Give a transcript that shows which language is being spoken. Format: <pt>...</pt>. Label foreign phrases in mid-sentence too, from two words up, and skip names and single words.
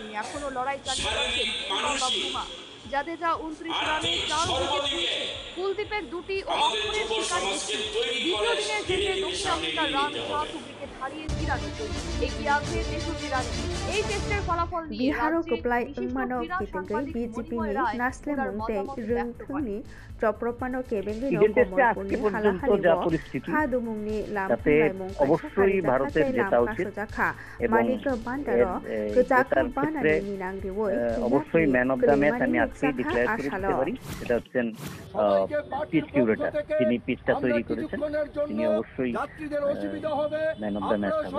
<bn>এখনো লড়াই চালিয়ে যাচ্ছেন। জাদেজা 29 রানে 4 উইকেট নিয়েছে। কুলদীপের 2টি ও অক্ষরের শিকার হচ্ছে। দ্বিতীয় দিনের শেষে দক্ষিণ আফ্রিকার রান 7 উইকেট হারিয়ে 93, এগিয়ে আছে 63 রানে। এই টেস্টের ফলাফল নিয়ে</bn> <trp>বিহারও কোপ্লাই উংমানো কিতেঙ্গৈ বিজেপিनि নাসলে মুংতে রংথুনি চপ্রপানো কেবেঙ্গিনো কমলপুনি হালাহালি খাদুমুংনি লামফুলাই মুংখাই</trp> <bn>অবশ্যই ভারতের জেতা উচিত এবং</bn> <trp>মালিক বান্দার গোজাক বানানি নিনাংরিওই</trp> <bn>অবশ্যই</bn> <en>man of the match</en> <bn>আমি আজকেই ডিক্লেয়ার করতে পারি। সেটা হচ্ছেন পিচ কিউরেটর, তিনি পিচটা তৈরি করেছেন, তিনি অবশ্যই</bn> <en>man of the match</en> <bn>হবেন।</bn>